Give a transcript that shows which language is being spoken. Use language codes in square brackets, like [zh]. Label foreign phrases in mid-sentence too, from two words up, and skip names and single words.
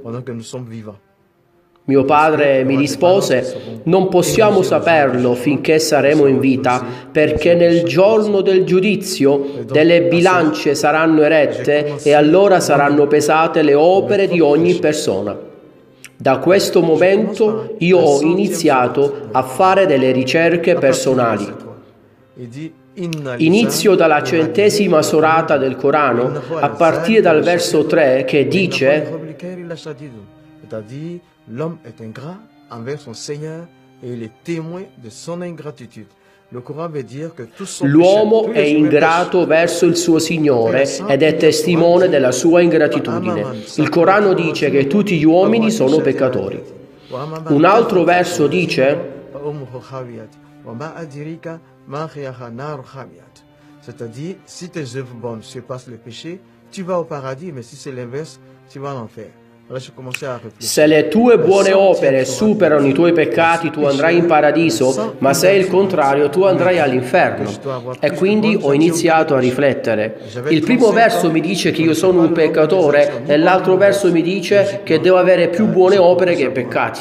[it] Mio padre mi rispose: non possiamo saperlo finché saremo in vita, perché nel giorno del giudizio delle bilance saranno erette e allora saranno pesate le opere di ogni persona. Da questo momento io ho iniziato a fare delle ricerche personali. Inizio dalla 100ª sorata del Corano, a partire dal verso 3 che dice: [fr] l'homme est ingrat envers son Seigneur et il est témoin de son ingratitude. Le Coran veut dire que [it] l'uomo è ingrato verso il suo Signore ed è testimone della sua ingratitudine. Il Corano dice che tutti gli uomini sono peccatori. Un altro verso dice: [fr] c'est-à-dire, si tes œuvres bonnes surpassent le péché, tu vas au paradis, mais si c'est l'inverse, tu vas en enfer. [it] Se le tue buone opere superano i tuoi peccati, tu andrai in paradiso, ma se è il contrario, tu andrai all'inferno. E quindi ho iniziato a riflettere. Il primo verso mi dice che io sono un peccatore e l'altro verso mi dice che devo avere più buone opere che peccati.